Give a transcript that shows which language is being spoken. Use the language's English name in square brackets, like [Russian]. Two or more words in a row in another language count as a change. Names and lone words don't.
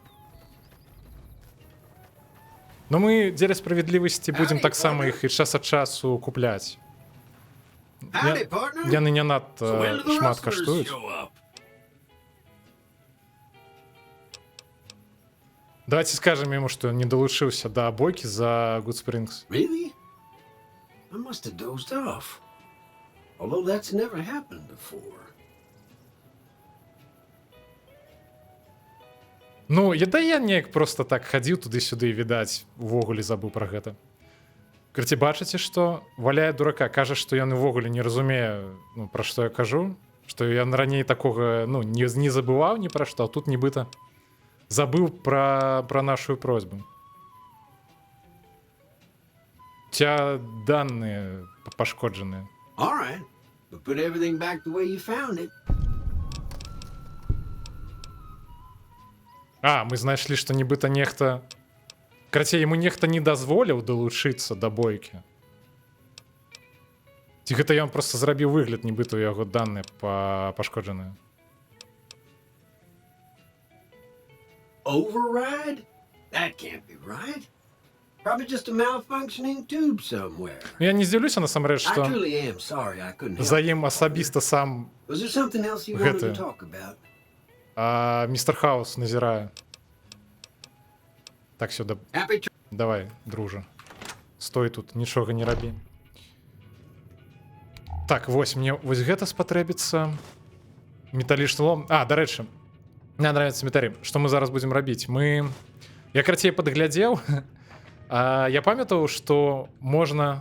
[Belarusian] Но мы дзеля справядлівасці будзем таксама іх і час ад часу купляць. Яны не надта шмат каштуюць. [Russian] Давайте скажем [Belarusian] яму, што не далучыўся да бойкі за Гудспрынгс. [English] Really? I must have dozed off. Although that's never happened before. [Belarusian] Ну, я неяк просто так хадзіў туды-сюды, відаць, увогуле забыў пра гэта. Карці, бачыце, што валяе дурака, кажа, што ён увогуле не разумее, ну, пра што я кажу, што ён раней такога, ну, не забываў ні пра што, а тут нібыта забыў пра нашу просьбу. Ця даныя пашкоджаныя. [English] All right, but put everything back the way you found it. [Belarusian] А, мы знайшлі, што нібыта нехта... Карацей, яму нехта не дазволіў далучыцца да бойкі. Ці гэта ён проста зрабіў выгляд, нібыта у яго даныя пашкоджаныя. [English] override? That can't be right. Probably just a malfunctioning tube somewhere. [Belarusian] Я не здзіўлюся насамрэч, [English] I [Belarusian] што [English] truly am sorry I couldn't help. [Belarusian] за ім асабіста сам [English] Was there something else you wanted [Belarusian] Гэта. [English] to talk about? [Belarusian] містер Хаус назірае. Так, сюда. [English] Happy to... [Belarusian] Давай, дружа. Стой тут, нічога не рабі. Так, вось, мне вось гэта спатрэбіцца. Металічны лом. А, дарэчы, [Russian] мне нравится [Belarusian] метарі. Што мы зараз будзем рабіць? Я карацей падглядзеў. Я памятаў, што можна...